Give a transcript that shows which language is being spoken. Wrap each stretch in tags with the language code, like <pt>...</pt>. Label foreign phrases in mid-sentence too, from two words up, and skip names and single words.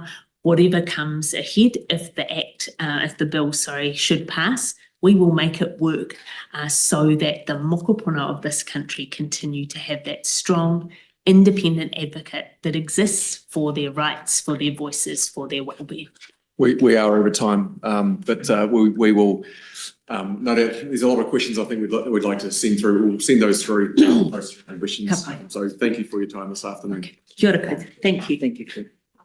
<en>Whatever comes ahead, if the bill should pass, we will make it work so that the mokopuna of this country continue to have that strong, independent advocate that exists for their rights, for their voices, for their well-being. We are over time, but we will, no doubt, there's a lot of questions I think we'd like to send through. We'll send those through, those questions.</en> <mi>Ka pai.</mi> <en>So thank you for your time this afternoon.</en> <mi>Kia ora koutou.</mi> <en>Thank you. Thank you.</en>